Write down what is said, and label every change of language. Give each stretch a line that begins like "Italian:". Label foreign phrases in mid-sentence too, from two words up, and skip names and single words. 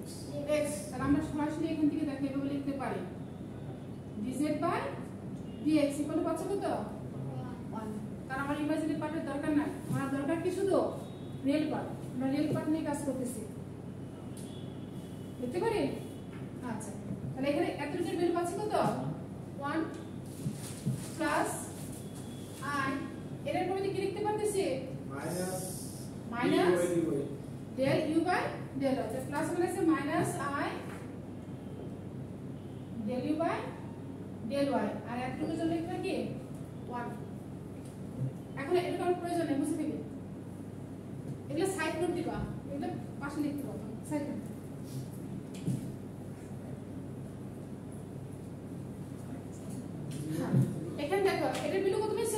Bangla: x তাহলে আমরা সরাসরি এখান থেকে দেখে এভাবে লিখতে পারি
English: dz by dx equal
Bangla: পাচ্ছ কত 1 কারণ আমার
English: imaginary part
Bangla: দরকার নাই আমার দরকার কি শুধু
English: real part
Bangla: আমরা
English: real part
Bangla: নিয়ে কাজ করতেছি লিখতে পারি আচ্ছা তাহলে এখানে এতটুকুর ভ্যালু পাচ্ছি কত 1 প্লাস i এর পরে কি লিখতে পারতেছি
English: minus del u by del y
Bangla: তো প্লাস মানে আছে
English: minus i del u by del y
Bangla: আর এতটুকুর জন্য লিখতে কি 1 এখন এটা কারণ প্রয়োজন নেই বুঝতে পেরে এগুলো
English: side note
Bangla: দিবা এগুলো পাশে লিখতে পারো
English: side note
Bangla: এখানে দেখো এটার ভ্যালু কত পেয়েছো